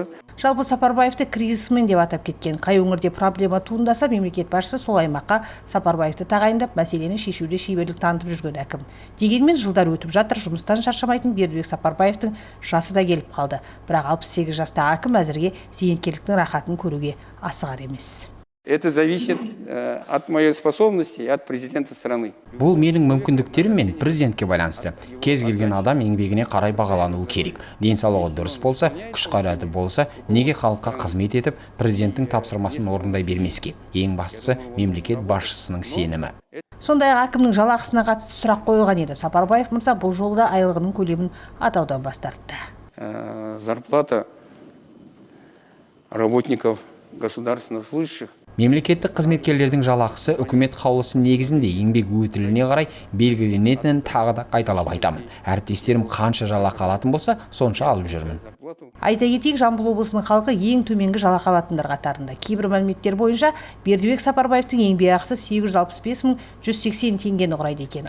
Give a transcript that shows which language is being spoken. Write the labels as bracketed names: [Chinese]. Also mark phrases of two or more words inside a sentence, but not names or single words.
[Kazakh] Жалпы Сапарбаевты кризисмен деп атап кеткен. Қай өңірде проблема туындаса, мемлекет басшысы сол аймаққа Сапарбаевты тағайындап, мәселені шешуде шеберлік танытып жүрген әкім. Дегенмен жылдар өтіп жатыр, жұмыстан шаршамайтын Бердібек Сапарбаевтың жасы да келіп қалды. Бірақ 68 жастағы әкім әзірге зейнеткерліктің рахатын көруге асығар емес. [Russian] Это зависит от моей способности и от президента страны. [Kazakh] Бұл менің мүмкіндіктерім мен президентке байланысты. Кез келген адам еңбегіне қарай бағалануы керек. Денсаулығы дұрыс болса, күш-қайраты болса, неге халыққа қызмет етіп, президенттің тапсырмасын орындай бермеске? Ең бастысы мемлекет басшысының сенімі. Сондай-ақ әкімнің жалақысына қатысты сұрақ қойылған еді. Сапарбаев мырза бұл жолы да айлығының көлемін атаудан бас тартты. [Russian] Зарплата работников государственных служащих. [Kazakh] Мемлекеттік қызметкерлердің жалақысы үкімет қаулысы негізінде еңбек өтіліне қарай белгіленетінін тағы да қайталап айтамын. Әріптестерім қанша жалақы алатын болса, сонша алып жүрмін. Айта кетейік, Жамбыл облысының халқы ең төменгі жалақы алатындар қатарында. Кейбір мәліметтер бойынша Бердібек Сапарбаевтың еңбекақысы 865.180 теңгені құрайды екен.